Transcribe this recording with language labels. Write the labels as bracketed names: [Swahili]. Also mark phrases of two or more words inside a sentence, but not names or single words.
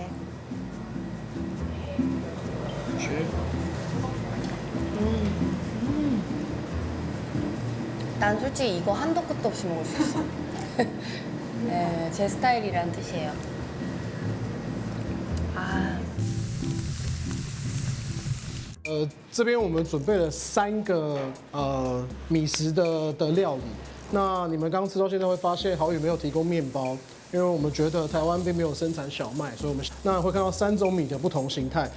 [Korean] 난 솔직히 이거 한도 끝도 없이 먹을 수 있어. 네, 제 스타일이란 뜻이에요. 아, [Chinese] 这边我们准备了3个米食的料理。那你们刚吃到现在会发现，好宇没有提供面包，因为我们觉得台湾并没有生产小麦，所以我们会看到3种米的不同形态。